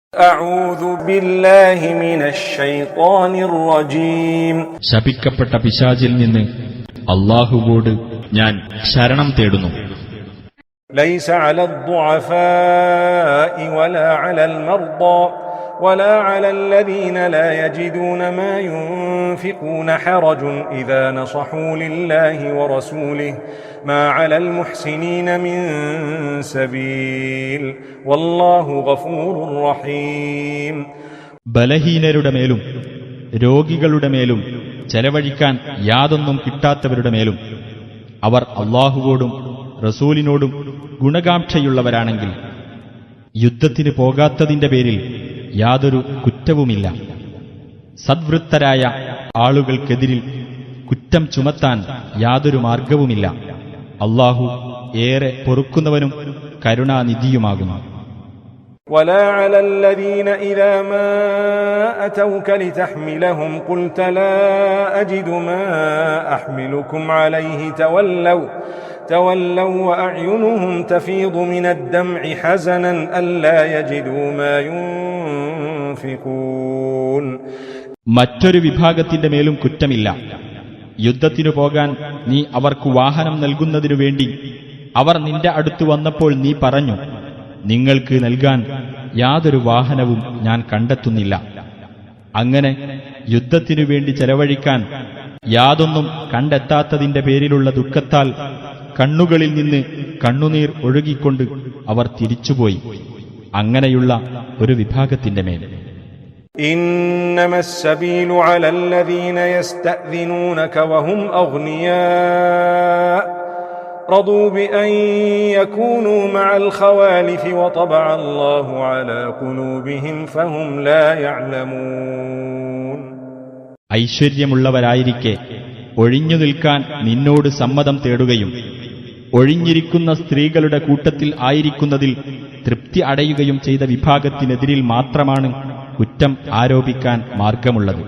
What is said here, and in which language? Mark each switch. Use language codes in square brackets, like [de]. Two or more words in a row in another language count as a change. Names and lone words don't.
[ar] أعوذ بالله من الشيطان الرجيم [ml] ശപിക്കപ്പെട്ട പിശാചിൽ നിന്ന് അല്ലാഹുവോട് ഞാൻ ശരണം തേടുന്നു. [ar] ليس على الضعفاء ولا على المرضى ولا على الذين لا يجدون ما ينفقون حرج إذا نصحوا لله ورسوله ما على المحسنين من سبيل والله غفور رحيم. [ml] ബലഹീനരുടെ മേലും രോഗികളുടെ മേലും ചെലവഴിക്കാൻ യാതൊന്നും കിട്ടാത്തവരുടെ മേലും അവർ അല്ലാഹുവോടും റസൂലിനോടും ഗുണകാംക്ഷയുള്ളവരാണെങ്കിൽ യുദ്ധത്തിന് പോകാത്തതിന്റെ പേരിൽ യാതൊരു കുറ്റവുമില്ല. സദ്വൃത്തരായ ആളുകൾക്കെതിരിൽ കുറ്റം ചുമത്താൻ യാതൊരു മാർഗവുമില്ല. അല്ലാഹു ഏറെ പൊറുക്കുന്നവനും കരുണാനിധിയുമാകുന്നു. [ar] ولا على الذين إذا ما أتوك لتحملهم قلت لا أجد ما أحملكم عليه تولوا وأعينهم تفيض من الدمع حزنا ألا يجدوا ما ينفقون. [ml] മറ്റൊരു വിഭാഗത്തിന്റെ മേലും കുറ്റമില്ല. യുദ്ധത്തിനു പോകാൻ നീ അവർക്ക് വാഹനം നൽകുന്നതിനു വേണ്ടി അവർ നിന്റെ അടുത്ത് വന്നപ്പോൾ നീ പറഞ്ഞു, നിങ്ങൾക്ക് നൽകാൻ യാതൊരു വാഹനവും ഞാൻ കണ്ടെത്തുന്നില്ല. അങ്ങനെ യുദ്ധത്തിനു വേണ്ടി ചെലവഴിക്കാൻ യാതൊന്നും കണ്ടെത്താത്തതിന്റെ പേരിലുള്ള ദുഃഖത്താൽ കണ്ണുകളിൽ നിന്ന് കണ്ണുനീർ ഒഴുകിക്കൊണ്ട് അവർ തിരിച്ചുപോയി. അങ്ങനെയുള്ള ഒരു വിഭാഗത്തിന്റെ മേൽ [ar] إنما السبيل على الذين يستأذنونك وهم أغنياء رضوا بأن يكونوا مع الخوالف وطبع الله على قلوبهم فهم لا يعلمون. [ml] ഐശ്വര്യമുള്ളവരായിരിക്കെ ഒഴിഞ്ഞു നിൽക്കാൻ നിന്നോട് സമ്മതം തേടുകയും ഒഴിഞ്ഞിരിക്കുന്ന സ്ത്രീകളുടെ കൂട്ടത്തിൽ ആയിരിക്കുന്നതിൽ തൃപ്തി അടയുകയും ചെയ്ത വിഭാഗത്തിനെതിരിൽ മാത്രമാണ് കുറ്റം ആരോപിക്കാൻ മാർഗമുള്ളത്.